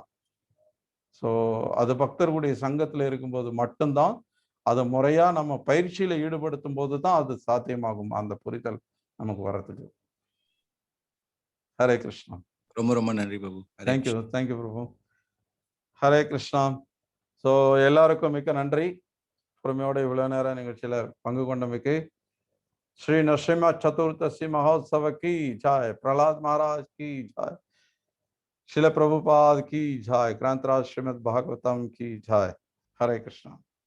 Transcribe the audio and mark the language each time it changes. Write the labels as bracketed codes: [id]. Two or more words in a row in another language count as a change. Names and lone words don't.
[ta] ஸோ அது பக்தர்களுடைய சங்கத்தில் இருக்கும்போது மட்டும்தான், அதை முறையா நம்ம பயிற்சியில ஈடுபடுத்தும் போது தான் அது சாத்தியமாகும், அந்த புரிதல் நமக்கு வர்றதுக்கு. ஹரே கிருஷ்ணா. ரொம்ப ரொம்ப நன்றி பிரபு. தேங்க்யூ பிரபு. ஹரே கிருஷ்ணா. ஸோ எல்லாருக்கும் மிக்க நன்றி. பொறுமையோட இவ்வளவு நேரம் நிகழ்ச்சியில பங்கு கொண்டமைக்கு. [hi] श्री नरसिम्हा चतुर्दशी महोत्सव की जय, प्रहलाद महाराज की जय, शिल प्रभुपाद की जय, क्रांतराज श्रीमद् भागवतम की जय। हरे कृष्णा।